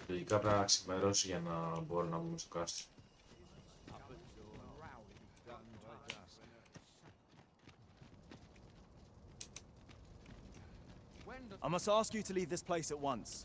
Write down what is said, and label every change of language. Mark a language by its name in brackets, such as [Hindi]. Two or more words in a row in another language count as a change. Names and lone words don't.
[Greek] Λογικά πρέπει να ξημερώσει για να μπορώ να μπούμε στο κάστρο. [English] I must ask you to leave this place at once.